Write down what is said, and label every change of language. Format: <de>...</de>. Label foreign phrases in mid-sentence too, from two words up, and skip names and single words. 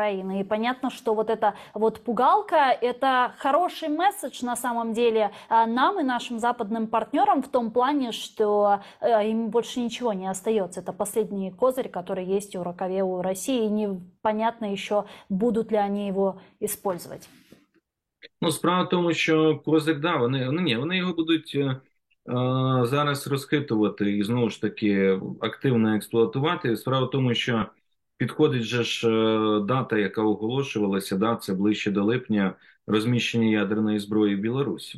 <ru>И понятно, что вот эта вот пугалка – это хороший месседж на самом деле нам и нашим западным партнерам в том плане, что им больше ничего не остается. Это последний козырь, который есть у рукаве у России, и непонятно еще, будут ли они его использовать.</ru> <uk>Справа в тому, що козир, да, вони його будуть зараз розхитувати і знову ж таки активно експлуатувати. Справа в тому, що підходить же ж дата, яка оголошувалася, да, це ближче до липня, розміщення ядерної зброї в Білорусі.</uk>